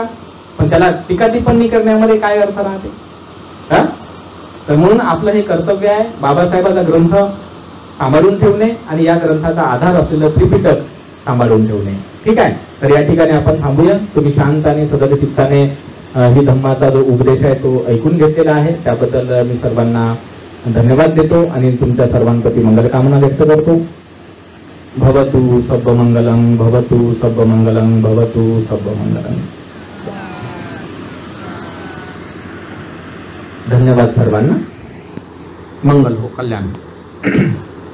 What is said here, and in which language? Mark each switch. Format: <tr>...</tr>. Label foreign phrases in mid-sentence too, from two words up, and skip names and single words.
<mr>पण त्याला टीका टिप्पणी करण्यामध्ये काय अर्थ राहते? हा, तर म्हणून आपलं हे कर्तव्य आहे बाबासाहेबांचा ग्रंथ सांभाळून ठेवणे आणि या ग्रंथाचा आधार असलेलं त्रिपिटक सांभाळून ठेवणे. ठीक आहे, तर या ठिकाणी आपण थांबूया. तुम्ही शांताने सदग चित्ताने ही धम्माचा जो उपदेश आहे तो ऐकून घेतलेला आहे, त्याबद्दल मी सर्वांना धन्यवाद देतो आणि तुमच्या सर्वांप्रती मंगलकामना व्यक्त करतो.</mr> <pi>भवतु सब्ब मंगलम, भवतु सब्ब मंगलम, भवतु सब्ब मंगलम.</pi> <mr>धन्यवाद सर्वांना. मंगल हो, कल्याण.</mr>